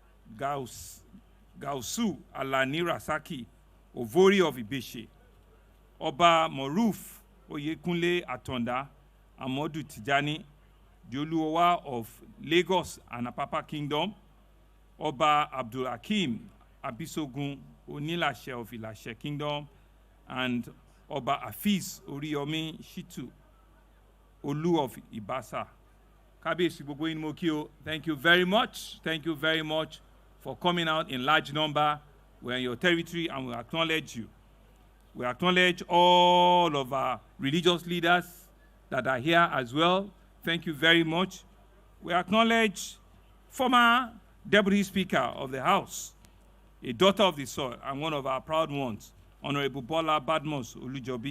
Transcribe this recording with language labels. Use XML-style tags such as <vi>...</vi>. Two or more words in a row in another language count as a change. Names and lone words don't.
<en>Gausu Alani Rasaki Ovori of Ibeshe, Oba Moruf Oyekunle Atonda Amodu Tijani, the Oluowa of Lagos and Apapa Kingdom, Oba Abdul Hakim Abisogun Onilashe of Ilashe Kingdom, and Oba Afiz Oriyomi Shitu Olu of Ibasa.</en> <yo>Kabiyesi gbogbo yín mo kí o.</yo> <en>Thank you very much. Thank you very much for coming out in large number. We're in your territory and we acknowledge you. We acknowledge all of our religious leaders that are here as well. Thank you very much. We acknowledge former Deputy Speaker of the House, a daughter of the soil and one of our proud ones, Honorable Bola Badmos Olujobi.</en>